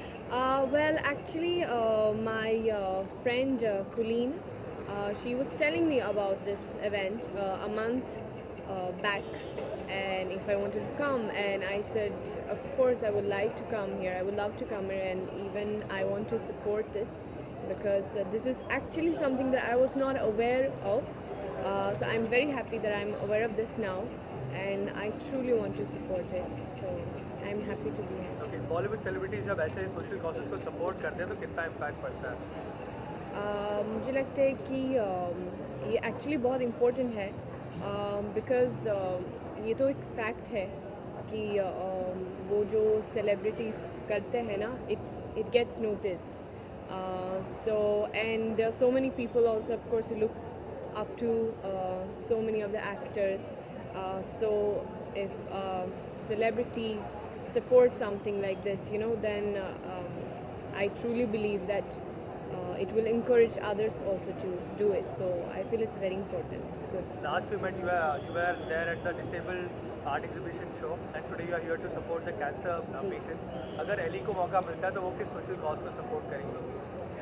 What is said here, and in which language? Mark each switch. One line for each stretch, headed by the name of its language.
English: Well, actually, my friend Colleen, she was telling me about this event a month back, and if I wanted to come, and I said, of course, I would like to come here. I would love to come here, and even I want to support this because this is actually something that I was not aware of. So I'm very happy that I'm aware of this now, and I truly want to support it. So I'm happy to be here.
Hindi: Okay, Bollywood celebrities जब ऐसे social causes को support करते हैं तो कितना impact पड़ता है? मुझे लगता है कि ये एक्चुअली बहुत इम्पोर्टेंट है बिकॉज़ ये तो एक फैक्ट है कि वो जो सेलिब्रिटीज़ करते हैं ना,
English: it gets noticed. So and so many people also, of course, looks up to so many of the actors. So if celebrity supports something like this, you know, then I truly believe that it will encourage others also to do it. So I feel it's very important. It's good. Last we met, you were there at the disabled art exhibition show, and today you are here to support the cancer patient.
Hindi: अगर Eli को मौका मिलता है तो वो किस social cause को support करेंगे?